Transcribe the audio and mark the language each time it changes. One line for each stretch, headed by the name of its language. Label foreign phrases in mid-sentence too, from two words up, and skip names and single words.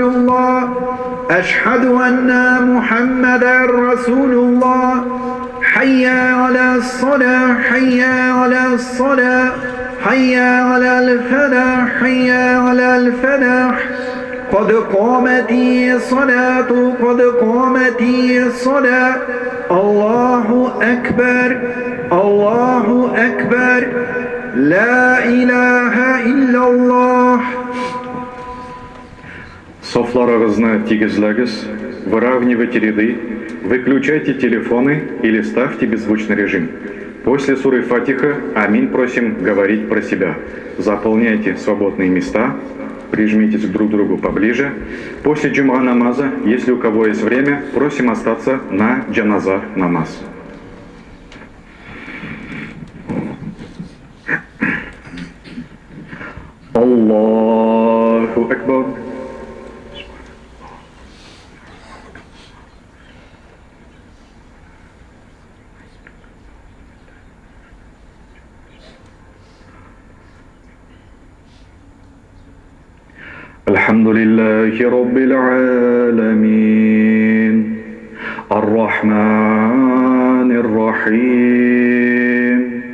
Arabic: الله أشهد أن محمدا رسول الله حي على الصلاة حي على الصلاة حي على الفلاح حي على الفلاح قد قامت الصلاة قد قامت الصلاة الله أكبر الله أكبر لا إله إلا الله.
Tatar: Soflarınızı тигізләгіз,
Russian: выравнивайте ряды, выключайте телефоны или ставьте беззвучный режим. После суры Фатиха «Аминь» просим говорить про себя. Заполняйте свободные места, прижмитесь друг к другу поближе. После джума намаза, если у кого есть время, просим остаться на джаназа намаз.
Arabic: الله أكبر. الحمد لله رب العالمين الرحمن الرحيم